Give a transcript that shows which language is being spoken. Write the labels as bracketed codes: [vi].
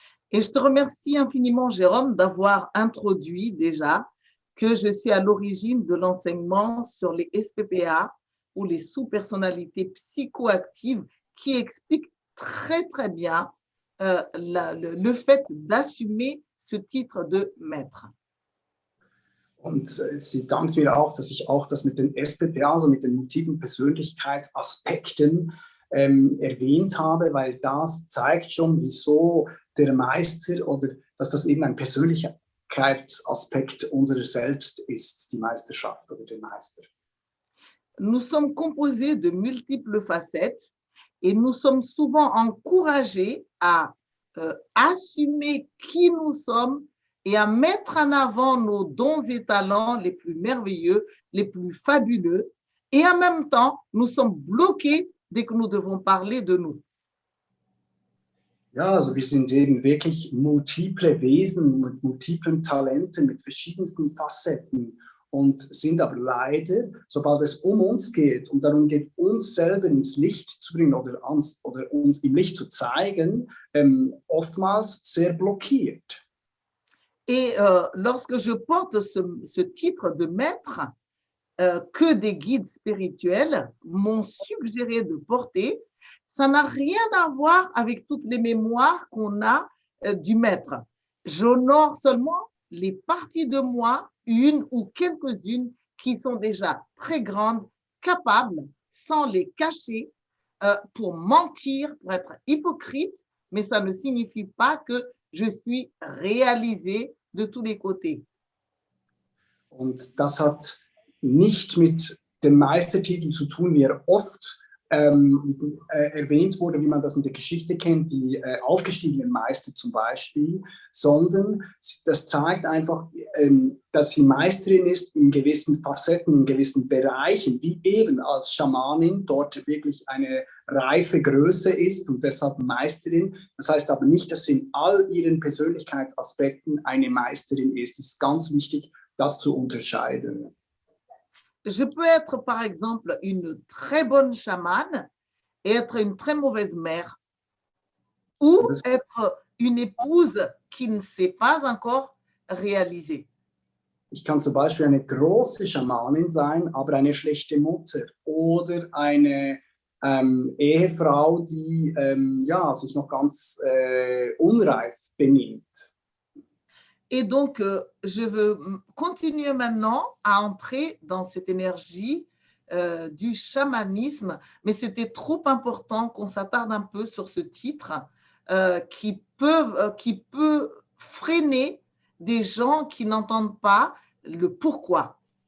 [fr] Et je te remercie infiniment, Jérôme, d'avoir introduit déjà que je suis à l'origine de l'enseignement sur les SPPA ou les sous-personnalités psychoactives qui expliquent très, très bien le fait d'assumer ce titre de maître. [de] Und sie dankt mir auch, dass ich auch das mit den SPPA, also mit den multiplen Persönlichkeitsaspekten erwähnt habe, weil das zeigt schon, wieso der Meister oder dass das eben ein Persönlichkeitsaspekt unserer Selbst ist, die Meisterschaft oder der Meister. [fr] Nous sommes composés de multiples facettes et nous sommes souvent encouragés à assumer qui nous sommes et à mettre en avant nos dons et talents les plus merveilleux, les plus fabuleux. Et en même temps, nous sommes bloqués dès que nous devons parler de nous. [de] Ja, also wir sind eben wirklich multiple Wesen mit multiplen Talenten, mit verschiedensten Facetten und sind aber leider, sobald es um uns geht und darum geht, uns selber ins Licht zu bringen oder uns im Licht zu zeigen, oftmals sehr blockiert. [fr] Et lorsque je porte ce titre de maître, que des guides spirituels m'ont suggéré de porter, ça n'a rien à voir avec toutes les mémoires qu'on a du maître. J'honore seulement les parties de moi, une ou quelques-unes, qui sont déjà très grandes, capables, sans les cacher, pour mentir, pour être hypocrite, mais ça ne signifie pas que je suis réalisée de tous les côtés. [de] Und das hat nicht mit dem Meistertitel zu tun, wie er oft erwähnt wurde, wie man das in der Geschichte kennt, die aufgestiegenen Meister zum Beispiel, sondern das zeigt einfach, dass sie Meisterin ist in gewissen Facetten, in gewissen Bereichen, wie eben als Schamanin dort wirklich eine reife Größe ist und deshalb Meisterin. Das heißt aber nicht, dass sie in all ihren Persönlichkeitsaspekten eine Meisterin ist. Es ist ganz wichtig, das zu unterscheiden. [fr] Je peux être, par exemple, une très bonne chamane et être une très mauvaise mère, ou être une épouse qui ne s'est pas encore réalisée. [de] Ich kann zum Beispiel eine große Schamanin sein, aber eine schlechte Mutter oder eine Ehefrau, die ja, sich noch ganz unreif benimmt. [fr] Et donc, je veux continuer maintenant à entrer dans cette énergie du chamanisme, mais c'était trop important qu'on s'attarde un peu sur ce titre qui peut freiner des gens qui n'entendent pas le pourquoi.